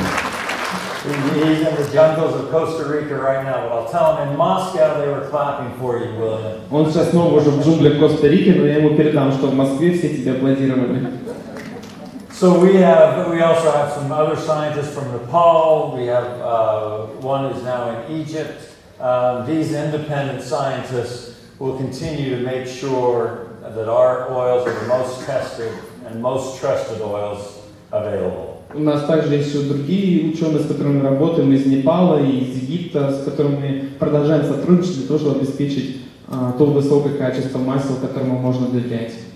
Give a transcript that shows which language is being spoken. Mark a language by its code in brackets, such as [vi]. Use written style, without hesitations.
[en] He's in the jungles of Costa Rica right now, but I'll tell him in Moscow they were clapping for you, William. [ru] Он сейчас снова уже в джунглях Коста-Рики, но я ему передам, что в Москве все тебе аплодировали. [en] So we also have some other scientists from Nepal. We have one who's now in Egypt. These independent scientists will continue to make sure that our oils are the most tested and most trusted oils available. [ru] У нас также есть еще другие ученые, с которыми мы работаем из Непала и из Египта, с которыми мы продолжаем сотрудничать для того, чтобы обеспечить то высокое качество масел, которому можно доверять.